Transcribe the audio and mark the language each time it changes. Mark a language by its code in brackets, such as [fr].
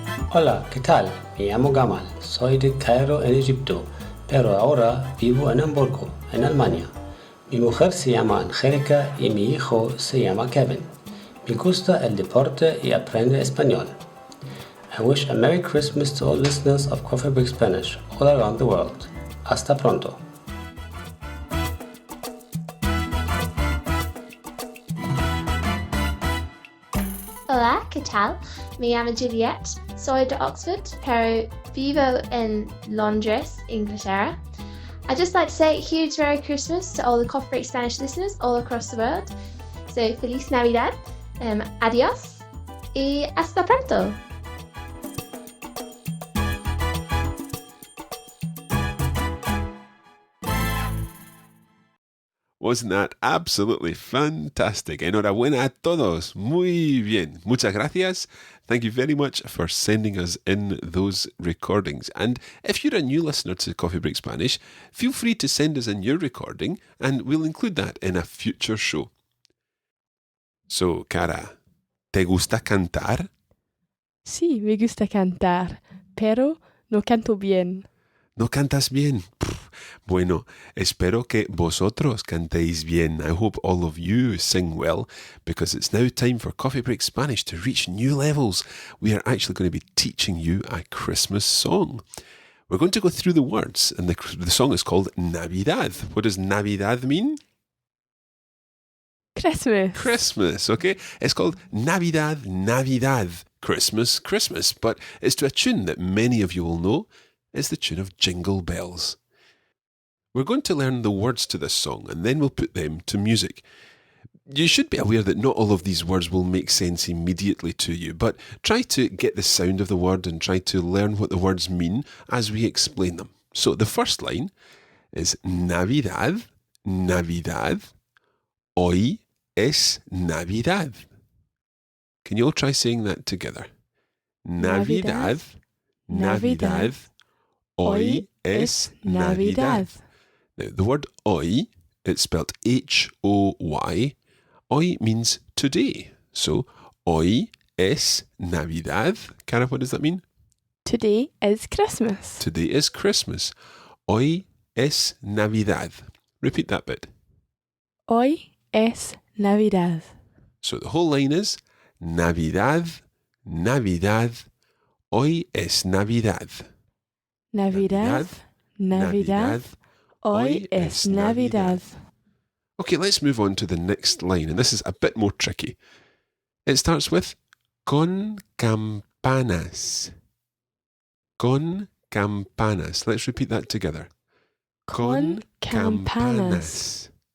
[es] Hola, ¿qué tal? Me llamo Gamal. Soy de Cairo, en Egipto, pero ahora vivo en Hamburgo, en Alemania. Mi mujer se llama Angélica y mi hijo se llama Kevin. Me gusta el deporte y aprende español. [en] I wish a Merry Christmas to all listeners of Coffee Break Spanish all around the world. [es] Hasta pronto. Hola, ¿qué tal? Me llamo Juliette, soy de Oxford, pero vivo en Londres, Inglaterra. [en] I'd just like to say a huge Merry Christmas to all the Coffee Break Spanish listeners all across the world. [es] So, Feliz Navidad, adiós, y hasta pronto. [en] Wasn't that absolutely fantastic? [es] Enhorabuena a todos. Muy bien. Muchas gracias. [en] Thank you very much for sending us in those recordings. And if you're a new listener to Coffee Break Spanish, feel free to send us in your recording and we'll include that in a future show. [es] So, Cara, ¿te gusta cantar? Sí, me gusta cantar, pero no canto bien. ¿No cantas bien? Bueno, espero que vosotros cantéis bien. [en] I hope all of you sing well, because it's now time for Coffee Break Spanish to reach new levels. We are actually going to be teaching you a Christmas song. We're going to go through the words, and the song is called Navidad. What does Navidad mean? Christmas. Christmas, okay? It's called Navidad, Navidad. Christmas, Christmas. But it's to a tune that many of you will know. It's the tune of Jingle Bells. We're going to learn the words to this song and then we'll put them to music. You should be aware that not all of these words will make sense immediately to you, but try to get the sound of the word and try to learn what the words mean as we explain them. So the first line is [es] Navidad, Navidad, hoy es Navidad. [en] Can you all try saying that together? [es] Navidad, Navidad, hoy es Navidad. [en] Now, the word hoy, it's spelled H-O-Y. Hoy means today. So, [es] hoy es Navidad. [en] Cara, what does that mean? Today is Christmas. Today is Christmas. [es] Hoy es Navidad. [en] Repeat that bit. [es] Hoy es Navidad. [en] So the whole line is [es] Navidad, Navidad, hoy es Navidad. Navidad, Navidad, hoy es Navidad. [en] Okay, let's move on to the next line, and this is a bit more tricky. It starts with [es] con campanas. Con campanas. [en] Let's repeat that together. [es] Con campanas.